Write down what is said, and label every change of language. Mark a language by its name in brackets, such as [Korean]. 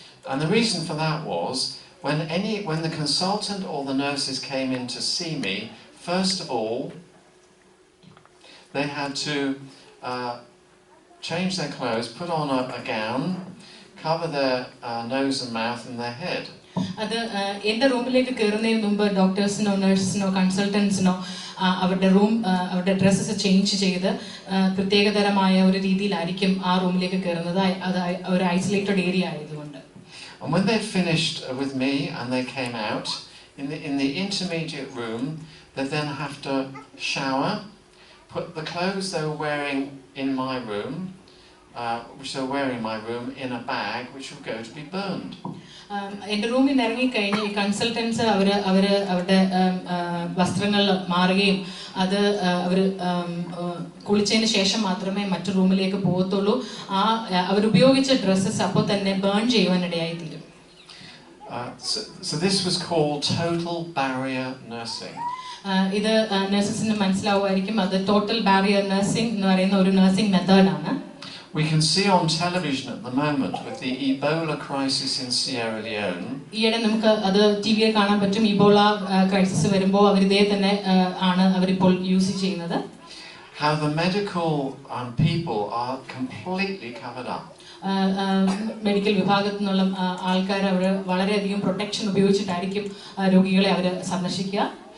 [English] And the reason for that was when the consultant or the nurses came in to see me, first of all they had to change their clothes, put on a gown, cover their nose and mouth and their head. [Malayalam] അത് എൻ്റെ റൂമിലേക്ക് കയറുന്നതിന് മുമ്പ് ഡോക്ടേഴ്സിനോ നഴ്സിനോ കൺസൾട്ടൻസിനോ അവരുടെ dresses change ചെയ്ത് പ്രത്യേകതരമായ ഒരു രീതിയിലായിരിക്കും ആ റൂമിലേക്ക് കയറുന്നത്. അത് ഒരു ഐസൊലേറ്റഡ് ഏരിയ ആയതുകൊണ്ട്. [English] And when they finished with me and they came out in the intermediate room, they then have to shower, put the clothes they were wearing in my room, which they were wearing in my room, in a bag which would go to be burned. [Malayalam] എൻ്റെ റൂമിൽ നിന്ന് ഇറങ്ങിക്കഴിഞ്ഞ് ഈ consultants അവരുടെ വസ്ത്രങ്ങൾ മാറുകയും അത് അവർ കുളിച്ചതിന് ശേഷം മാത്രമേ മറ്റു റൂമിലേക്ക് പോകത്തുള്ളൂ. അവരുപയോഗിച്ച ഡ്രസ്സസ് അപ്പോൾ തന്നെ ബേൺ ചെയ്യുവാനിടയായി തീരും. [English] So this was called total barrier nursing. [Malayalam] ഇത് നഴ്സസിന് മനസ്സിലാവുമായിരിക്കും. അത് ടോട്ടൽ ബാരിയർ നഴ്സിംഗ് എന്ന് പറയുന്ന ഒരു നഴ്സിംഗ് മെത്തേഡാണ്. [English] We can see on television at the moment with the Ebola crisis in Sierra Leone. [Malayalam] ഈയിടെ നമുക്ക് അത് ടിവിയിൽ കാണാൻ പറ്റും. ഇബോള ക്രൈസിസ് വരുമ്പോൾ അവരിതേ തന്നെ ആണ് അവരിപ്പോൾ യൂസ് ചെയ്യുന്നത്. [English] How the medical people are completely covered up. [Malayalam] Medical വിഭാഗത്തിൽ നിന്നുള്ള ആൾക്കാർ അവർ വളരെയധികം പ്രൊട്ടക്ഷൻ ഉപയോഗിച്ചിട്ടായിരിക്കും രോഗികളെ അവർ സന്ദർശിക്കുക.